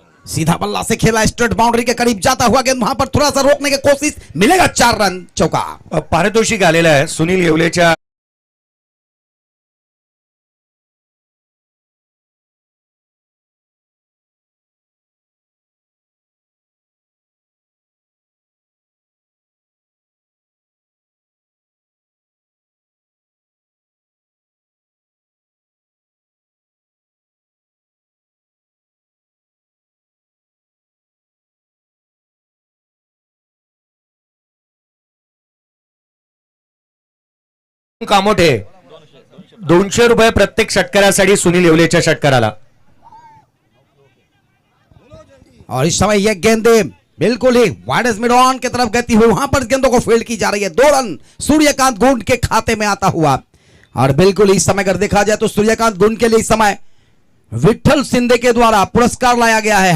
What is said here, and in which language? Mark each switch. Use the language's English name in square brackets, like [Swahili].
[Hindi] सीधा बल्ला से खेला, स्ट्रेट बाउंड्री के करीब जाता हुआ गेंद वहां पर थोड़ा सा रोकने की कोशिश, मिलेगा 4 रन, चौका। [Marathi] पारितोषिक आलेलं आहे सुनील येवलेच्या कामोठे 200 रुपये प्रत्येक षटकारासाठी सुनील येवलेच्या षटकाराला. [Hindi] और इस समय यह गेंदे बिल्कुल ही वाइड मिड ऑन की तरफ गति हुई, वहां पर गेंदों को फील्ड की जा रही है. 2 रन सूर्यकांत गुंड के खाते में आता हुआ. और बिल्कुल इस समय अगर देखा जाए तो सूर्यकांत गुंड के लिए इस समय विठल सिंधे के द्वारा पुरस्कार लाया गया है.